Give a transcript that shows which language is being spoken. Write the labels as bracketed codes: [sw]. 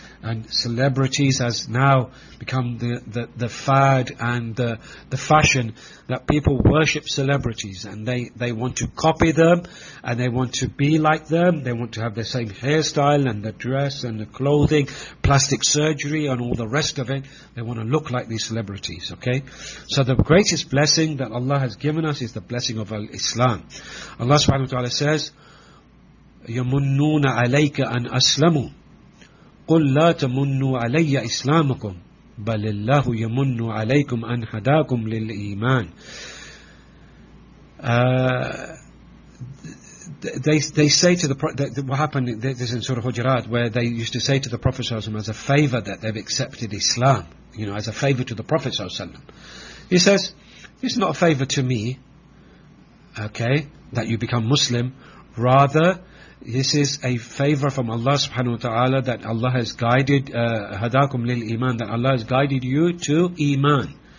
[en] And celebrities has now become the fad and the fashion, that people worship celebrities and they want to copy them and they want to be like them. They want to have the same hairstyle and the dress and the clothing, plastic surgery and all the rest of it. They want to look like these celebrities, okay? So the greatest blessing that Allah has given us is the blessing of Islam. Allah subhanahu wa ta'ala says, [ar] يَمُنُّونَ عَلَيْكَ أَنْ أَسْلَمُوا قُلْ لَا تَمُنُّوا عَلَيَّ إِسْلَامَكُمْ بَلِ اللَّهُ يَمُنُّ عَلَيْكُمْ أَنْ هَدَاكُمْ لِلْإِيمَانِ. [en] What happened, this is in Surah Hujurat, where they used to say to the Prophet ﷺ as a favor that they've accepted Islam, you know, as a favor to the Prophet ﷺ. He says, it's not a favor to me, okay, that you become Muslim, rather this is a favor from Allah subhanahu wa ta'ala, that Allah has guided hadakum lil iman, that Allah has guided you to iman.